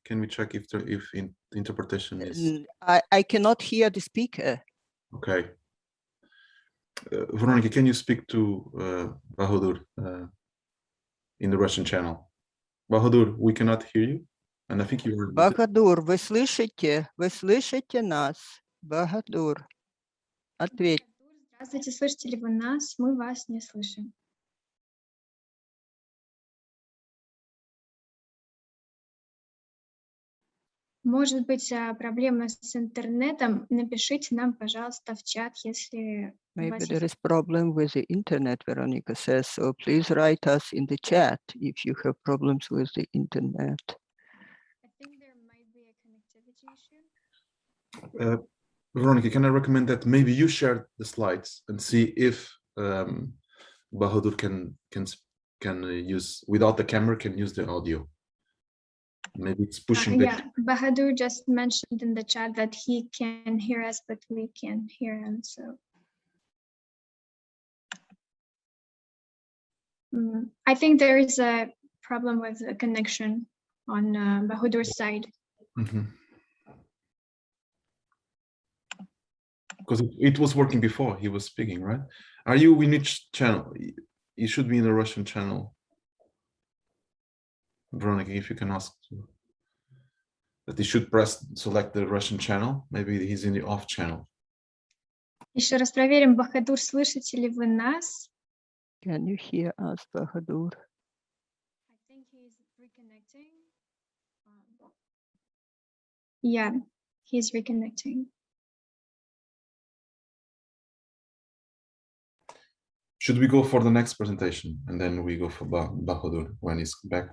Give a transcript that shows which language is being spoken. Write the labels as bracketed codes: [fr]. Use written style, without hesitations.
[en] Can we check if interpretation is? I cannot hear the speaker. Okay. Veronica, can you speak to Bahadur in the Russian channel? Bahadur, we cannot hear you, and I think you are. [ru] Bahadur, вы слышите нас? Bahadur, ответь. Здравствуйте, слышите ли вы нас? Мы вас не слышим. Может быть, проблема с интернетом. Напишите нам, пожалуйста, в чат, если у вас [en] Maybe there [ru] есть... [en] is problem with the internet, Veronica says. So please write us in the chat if you have problems with the internet. I think there might be a connectivity issue. Veronica, can I recommend that maybe you share the slides and see if Bahadur can use, without the camera, can use the audio. Maybe it's pushing Yeah, Bahadur just mentioned in the chat that he can hear us, but we can't hear him. So I think there is a problem with the connection on Bahadur's side. Mm-hmm. Because it was working before he was speaking, right? Are you in which channel? You should be in the Russian channel. Veronica, if you can ask that he should select the Russian channel. Maybe he's in the off channel. [ru] Еще раз проверим, Бахадур, слышите ли вы нас? [en] Can you hear us, Bahadur? I think he's reconnecting. Yeah, he's reconnecting. Should we go for the next presentation and then we go for Bahadur when he's back?